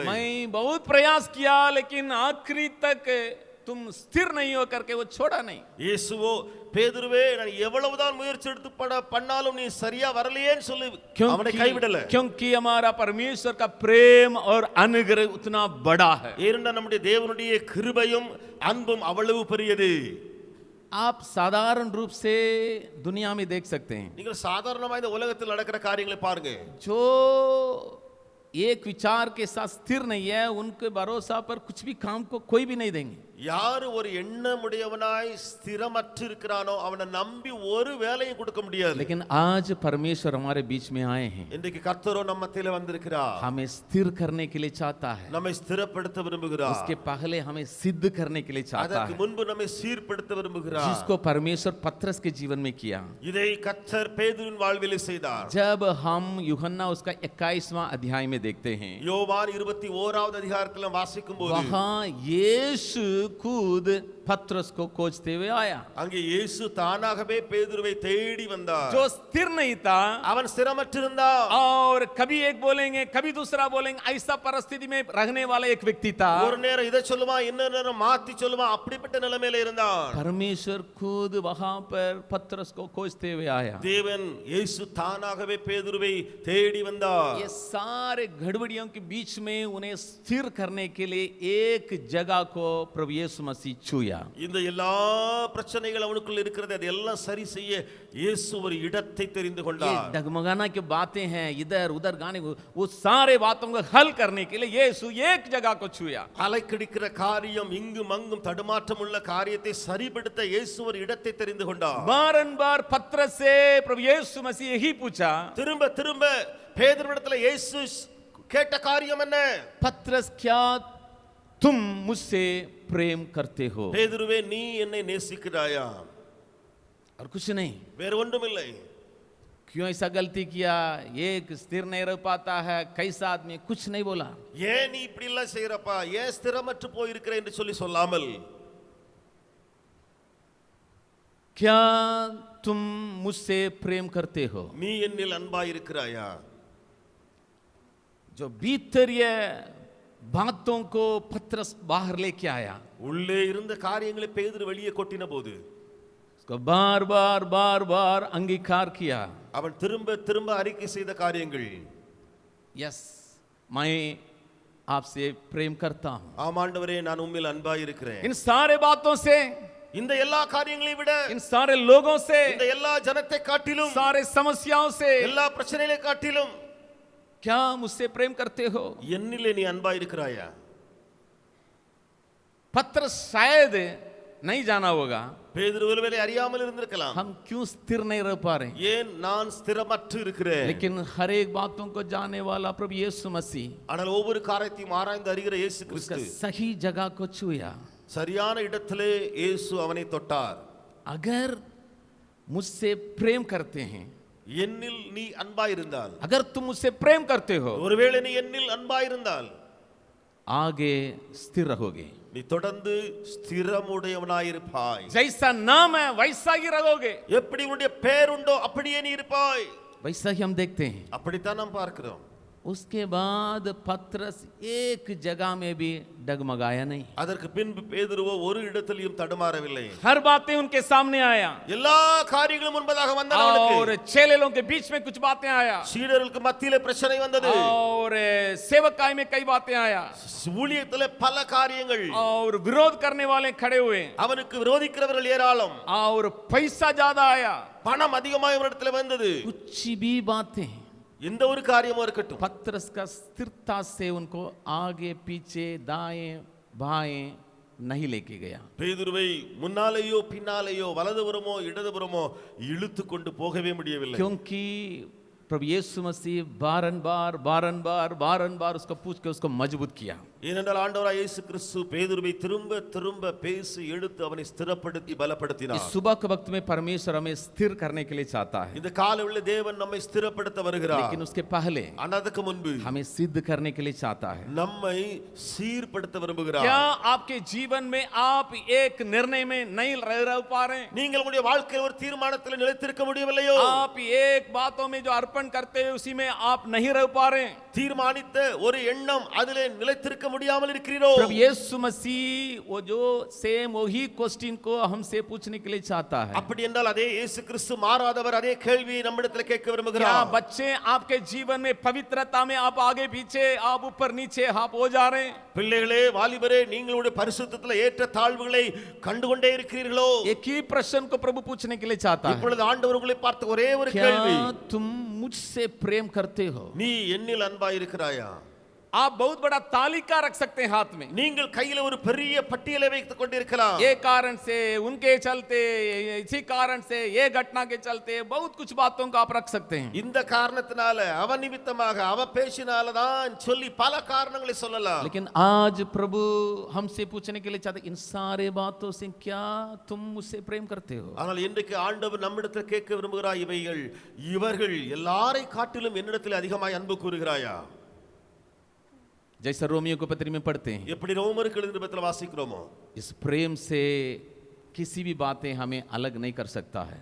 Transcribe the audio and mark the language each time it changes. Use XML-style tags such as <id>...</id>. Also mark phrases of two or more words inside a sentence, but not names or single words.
<hi>मैं बहुत प्रयास किया लेकिन आखिरी तक तुम स्थिर नहीं हो करके वो छोड़ा नहीं.</hi> <ta>இயேசுவோ பேதுருவே நான் எவ்வளவுதான் முயற்சி எடுத்து பண்ணாலும் நீ சரியா வரலையேன்னு சொல்லி அவனை கைவிடல.</ta> <hi>क्योंकि हमारा परमेश्वर का प्रेम और अनुग्रह उतना बड़ा है.</hi> <ta>ஏனென்றால் நம்முடைய தேவனுடைய கிருபையும் அன்பும் அவ்வளவு பெரியது.</ta> <hi>आप साधारण रूप से दुनिया में देख सकते हैं.</hi> <ta>நீங்கள் சாதாரணமா இந்த உலகத்தில் நடக்கிற காரியங்களை பாருங்க.</ta> <hi>जो एक विचार के साथ स्थिर नहीं है उनके भरोसा पर कुछ भी काम को कोई भी नहीं देंगे.</hi> <ta>யார் ஒரு எண்ணமுடையவனாய் ஸ்திரமற்று இருக்கிறானோ அவனை நம்பி ஒரு வேலையும் கொடுக்க முடியாது.</ta> <hi>लेकिन आज परमेश्वर हमारे बीच में आए हैं.</hi> <ta>இன்றைக்கு கர்த்தரோ நம்ம மத்தியில வந்திருக்கிறார்.</ta> <hi>हमें स्थिर करने के लिए चाहता है.</hi> <ta>நம்மை ஸ்திரப்படுத்த விரும்புகிறார்.</ta> <hi>उसके पहले हमें सिद्ध करने के लिए चाहता</hi> <ta>அதற்கு</ta> <hi>है.</hi> <ta>முன்பு நம்மை சீர்படுத்த விரும்புகிறார்.</ta> <hi>जिसको परमेश्वर पत्रस के जीवन में किया.</hi> <ta>இதை கர்த்தர் பேதுருவின் வாழ்விலே செய்தார்.</ta> <hi>जब हम यूहन्ना उसका 21वां अध्याय में देखते हैं,</hi> <ta>யோவான் 21வது அதிகாரத்தில் வாசிக்கும் போது</ta> <hi>वहां यीशु खुद पत्रस को खोजते हुए आया.</hi> <ta>அங்கே இயேசு தானாகவே பேதுருவை தேடி வந்தார்.</ta> <hi>जो स्थिर नहीं था</hi> <ta>அவன் ஸ்திரமற்றிருந்தான்.</ta> <hi>और कभी एक बोलेंगे कभी दूसरा बोलेंगे, ऐसा परिस्थिति में रहने वाला एक व्यक्ति था.</hi> <ta>ஒரு நேரம் இதை சொல்லுவான், இன்னொரு நேரம் மாத்தி சொல்லுவான். அப்படிப்பட்ட நிலைமையில இருந்தான்.</ta> <hi>परमेश्वर खुद वहां पर पत्रस को खोजते हुए आया.</hi> <ta>தேவன் இயேசு தானாகவே பேதுருவை தேடி வந்தார்.</ta> <hi>ये सारे गड़बड़ियों के बीच में उन्हें स्थिर करने के लिए एक जगह को प्रभु यीशु मसीह छुआ.</hi> <ta>இந்த எல்லா பிரச்சனைகள் அவனுக்குள்ள இருக்கிறது அதெல்லாம் சரி செய்ய இயேசு ஒரு இடத்தை தெரிந்து</ta> <hi>ये</hi> <ta>கொண்டார்.</ta> <hi>डगमगाना की बातें हैं, इधर उधर गाने को, वो सारे बातों को हल करने के लिए यीशु एक जगह को छुआ.</hi> <ta>அலைக்கடிக்கிற காரியம் இங்கும் அங்கும் தடுமாற்றம் உள்ள காரியத்தை சரிப்படுத்த இயேசு ஒரு இடத்தை தெரிந்து கொண்டார்.</ta> <hi>बारंबार पत्रस से प्रभु यीशु मसीह यही पूछा,</hi> <ta>திரும்ப திரும்ப பேதுருவிடத்துல இயேசு கேட்ட காரியம் என்ன?</ta> <hi>पत्रस क्या तुम मुझसे प्रेम करते हो?</hi> <ta>பேதுருவே நீ என்னை நேசிக்கிறாயா?</ta> <hi>और कुछ नहीं.</hi> <ta>வேற ஒன்றுமில்லை.</ta> <hi>क्यों ऐसा गलती किया? एक स्थिर नहीं रह पाता है, कैसा आदमी, कुछ नहीं बोला.</hi> <ta>ஏன் நீ இப்படி எல்லாம் செய்யறப்பா? ஏன் ஸ்திரமற்று போயிருக்கிற என்று சொல்லாமல்</ta> <hi>क्या तुम मुझसे प्रेम करते हो?</hi> <ta>நீ என்னில் அன்பாய் இருக்கிறாயா?</ta> <hi>जो भीतरीय बातों को पत्रस बाहर लेके आया,</hi> <ta>உள்ளே இருந்த காரியங்களை பேதுரு வெளியே கொட்டின போது</ta> <hi>उसको बार बार बार बार अंगीकार किया.</hi> <ta>அவன் திரும்ப திரும்ப அறிக்கை செய்த காரியங்கள்,</ta> <hi>यस मैं आपसे प्रेम करता हूं.</hi> <ta>ஆமாண்டவரே நான் உம்மில் அன்பாய் இருக்கிறேன்.</ta> <hi>इन सारे बातों से,</hi> <ta>இந்த எல்லா காரியங்களையும் விட,</ta> <hi>इन सारे लोगों से,</hi> <ta>இந்த எல்லா ஜனத்தை காட்டிலும்,</ta> <hi>सारे समस्याओं से,</hi> <ta>எல்லா பிரச்சனைகளை காட்டிலும்</ta> <hi>क्या मुझसे प्रेम करते हो?</hi> <ta>என்னிலே நீ அன்பாய் இருக்கிறாயா?</ta> <hi>पत्रस शायद नहीं जाना होगा,</hi> <ta>பேதுரு ஒருவேளை அறியாமல் இருந்திருக்கலாம்.</ta> <hi>हम क्यों स्थिर नहीं रह पा रहे.</hi> <ta>ஏன் நான் ஸ்திரமற்று இருக்கிறேன்?</ta> <hi>लेकिन हर एक बातों को जानने वाला प्रभु यीशु मसीह</hi> <ta>ஆனால் ஒவ்வொரு காரியத்தையும் ஆராய்ந்து அறிகிற இயேசு</ta> <hi>उसका</hi> <ta>கிறிஸ்து</ta> <hi>सही जगह को छुआ.</hi> <ta>சரியான இடத்திலே இயேசு அவனை தொட்டார்.</ta> <hi>अगर मुझसे प्रेम करते हैं,</hi> <ta>என்னில் நீ அன்பாய் இருந்தால்,</ta> <hi>अगर तुम मुझसे प्रेम करते हो,</hi> <ta>ஒருவேளை நீ என்னில் அன்பாய் இருந்தால்</ta> <hi>आगे स्थिर रहोगे.</hi> <ta>நீ தொடர்ந்து ஸ்திரமுடையவனாயிருப்பாய்.</ta> <hi>जैसा नाम है वैसा ही रहोगे.</hi> <ta>எப்படி உன்னுடைய பேர் உண்டோ அப்படியே நீ இருப்பாய்.</ta> <hi>वैसा ही हम देखते हैं.</hi> <ta>அப்படித்தான் நாம் பார்க்கிறோம்.</ta> <hi>उसके बाद पत्रस एक जगह में भी डगमगाया नहीं.</hi> <ta>அதற்கு பின்பு பேதுருவோ ஒரு இடத்திலும் தடுமாறவில்லை.</ta> <hi>हर बातें उनके सामने आया</hi> <ta>எல்லா காரியங்களும் முன்பதாக வந்தன.</ta> <hi>और चेलेलों के बीच में कुछ बातें आया</hi> <ta>சீடர்களுக்கு மத்தியிலே பிரச்சனை வந்தது.</ta> <hi>और सेवकाई में कई बातें आया</hi> <ta>ஊழியத்திலே பல காரியங்கள்.</ta> <hi>और विरोध करने वाले खड़े हुए</hi> <ta>அவனுக்கு விரோதிக்கிறவர்கள் ஏராளம்.</ta> <hi>और पैसा ज्यादा आया.</hi> <ta>பணம் அதிகமாக இடத்துல வந்தது.</ta> <hi>कुछ भी बातें,</hi> <ta>எந்த ஒரு காரியமும் இருக்கட்டும்,</ta> <hi>पत्रस का स्थिरता से उनको आगे पीछे दाएं बाएं नहीं लेके गया.</hi> <ta>பேதுருவை முன்னாலேயோ பின்னாலேயோ வலதுபுறமோ இடதுபுறமோ இழுத்து கொண்டு போகவே முடியவில்லை.</ta> <hi>क्योंकि प्रभु यीशु मसीह बारंबार बारंबार बारंबार उसको पूछ के उसको मजबूत किया.</hi> <ta>ஏனென்றால் ஆண்டவராய் இயேசு கிறிஸ்து பேதுருவை திரும்ப திரும்ப பேசி எடுத்து அவனை ஸ்திரப்படுத்தி பலப்படுத்தினார்.</ta> <hi>इस सुबह के वक्त में परमेश्वर हमें स्थिर करने के लिए चाहता है,</hi> <ta>இந்த காலையில் தேவன் நம்மை ஸ்திரப்படுத்த வருகிறார்.</ta> <hi>लेकिन उसके पहले</hi> <ta>அதற்கு முன்பு</ta> <hi>हमें सिद्ध करने के लिए चाहता है.</hi> <ta>நம்மை சீர்படுத்த விரும்புகிறார்.</ta> <hi>क्या आपके जीवन में आप एक निर्णय में नहीं रह पा रहे हैं?</hi> <ta>நீங்கள் உங்களுடைய வாழ்க்கையில் ஒரு தீர்மானத்தில் நிலைத்திருக்க முடியவில்லையோ?</ta> <hi>आप एक बातों में जो अर्पण अर्पण करते हुए उसी में आप नहीं रह पा रहे हैं,</hi> <ta>தீர்மானித்த ஒரு எண்ணம் அதிலே நிலைத்திருக்க முடியாமல் இருக்கிறீரோ?</ta> <hi>प्रभु यीशु मसीह वो जो सेम वही क्वेश्चन को हमसे पूछने के लिए चाहता है।</hi> <ta>அப்படி என்றால் அதே இயேசு கிறிஸ்து மாறாதவர், அதே கேள்வியை நம்மிடத்தில் கேட்க</ta> <hi>क्या</hi> <ta>விரும்புகிறார்?</ta> <hi>बच्चे आपके जीवन में पवित्रता में आप आगे पीछे, आप ऊपर नीचे आप हो जा रहे हैं?</hi> <ta>பிள்ளைகளே, வாலிபரே, நீங்களுடைய பரிசுத்தத்தில் ஏற்ற தாழ்வுகளை கண்டுகொண்டே இருக்கிறீர்களோ?</ta> <hi>एक ही प्रश्न को प्रभु पूछने के लिए चाहता है,</hi> <ta>இப்பொழுது ஆண்டவர் உங்களை பார்த்த ஒரே ஒரு கேள்வி,</ta> <hi>क्या तुम मुझसे प्रेम करते हो?</hi> <ta>நீ என்னில் அன்பாய் இருக்கிறாயா?</ta> <hi>आप बहुत बड़ा तालिका रख सकते हैं हाथ में,</hi> <ta>நீங்கள் கையில ஒரு பெரிய பட்டியலை வைத்துக் கொண்டிருக்கலாம்.</ta> <hi>ये कारण से, उनके चलते, इसी कारण से, ये घटना के चलते, बहुत कुछ बातों को आप रख सकते हैं।</hi> <ta>இந்த காரணத்தினால, அவன் நிமித்தமாக, அவ பேசினால தான் சொல்லி பல காரணங்களை சொல்லலாம்.</ta> <hi>लेकिन आज प्रभु हमसे पूछने के लिए चाहते, इन सारे बातों से क्या तुम मुझसे प्रेम करते हो?</hi> <ta>ஆனால் இன்றைக்கு ஆண்டவர் நம்மிடத்தில் கேட்க விரும்புகிறார், இவர்கள் எல்லாரை காட்டிலும் என்னிடத்தில் அதிகமாய் அன்பு கூறுகிறாயா?</ta> <hi>जैसा रोमियो को पत्री में पढ़ते हैं,</hi> <ta>எப்படி ரோமருக்கு எழுதின நிருபத்தில் வாசிக்கிறோமோ,</ta> <hi>इस प्रेम से किसी भी बातें हमें अलग नहीं कर सकता है।</hi>